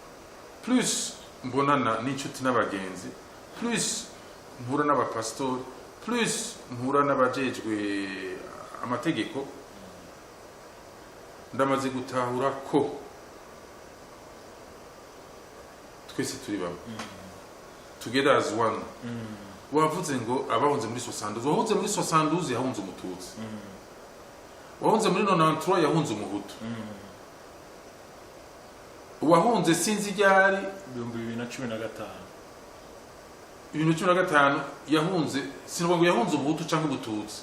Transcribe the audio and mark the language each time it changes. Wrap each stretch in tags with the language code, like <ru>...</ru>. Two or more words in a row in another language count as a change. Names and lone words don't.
<rn>plus mbonana n'inshuti n'abagenzi plus mpura n'abapastori plus mpura n'abajejwe amategeko ndamaze gutahura ko twese turi bamwe</rn> <en>together as one.</en> <rw>Wavuze ngo abahunze muri 72 wahunze muri 72 yahunze umututsi, wahunze muri 93 yahunze umuhutu, wahunze sinzi ryari 2015 yahunze sinubwo ngo yahunze umuhutu cyangwa ubututsi.</rw>